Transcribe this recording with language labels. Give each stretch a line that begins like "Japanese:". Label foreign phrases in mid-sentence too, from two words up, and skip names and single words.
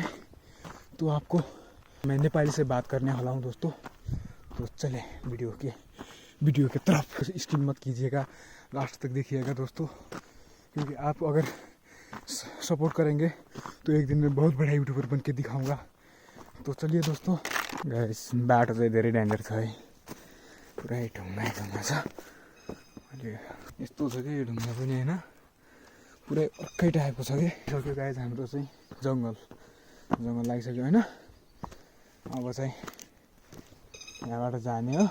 Hindi: तो आपको मैं नेपाली से बात करने वाला हूँ दोस्तों। तो चले वीडियो की तरफ स्किप मत कीजिएगा, लास्ट तक देखिएगा दोस्तों, क्योंकि आप अगर सपोर्ट करेंगे तो एक दिन मैं बहुत बड़ा यूट्यूबर बन के दिखाऊँगा। तो चलिए दोस्तों,
Nepali: गाइस बाटो चाहिँ धेरै डेन्जर छ है, पुरै ढुङ्गा छ। अहिले यस्तो छ कि यो ढुङ्गा पनि होइन, पुरै अर्कै टाइपको छ कि सक्यो गाइस। हाम्रो चाहिँ जङ्गल लागिसक्यो होइन। अब चाहिँ यहाँबाट जाने हो।